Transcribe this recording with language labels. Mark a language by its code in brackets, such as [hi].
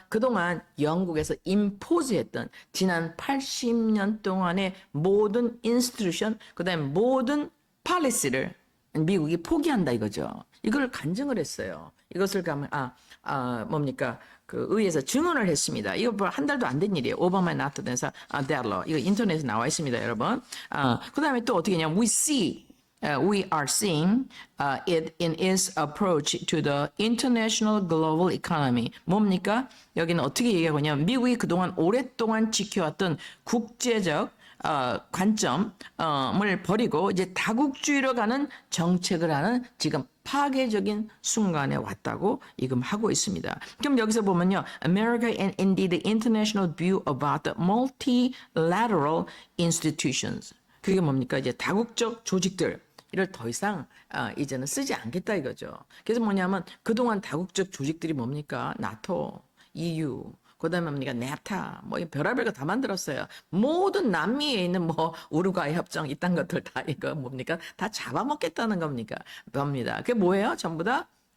[ko] 그동안 영국에서 임포즈했던 지난 80년 동안의 모든 인스티튜션, 그다음에 모든 팔리시를 미국이 포기한다 이거죠. 이걸 간증을 했어요. 이것을 가면 뭡니까? 그 의회에서 증언을 했습니다. 이거 뭐 한 달도 안 된 일이에요. 오바마의 나토 대사 델러. 이거 인터넷에 나와 있습니다, 여러분. 그다음에 또 어떻게 했냐면 [en] we are seeing it in its approach to the international global economy. [ko] 뭡니까? 여기는 어떻게 얘기하고 있냐면 미국이 그동안 오랫동안 지켜왔던 국제적 관점을 버리고 이제 다국주의로 가는 정책을 하는 지금 파괴적인 순간에 왔다고 지금 하고 있습니다. 그럼 여기서 보면요. [en] America and indeed the international view about the multilateral institutions. [ko] 그게 뭡니까? 이제 다국적 조직들. 이를 더 이상 이제는 쓰지 않겠다 이거죠. 그래서 뭐냐면 그동안 다국적 조직들이 뭡니까? 나토, EU, 그다음에 뭡니까? 냅타, 별의별 거 다 만들었어요. 모든 남미에 있는 우루과이 협정 이딴 것들 다 이거 뭡니까? 다 잡아먹겠다는 겁니까? 뭡니다. 그게 뭐예요? 전부 다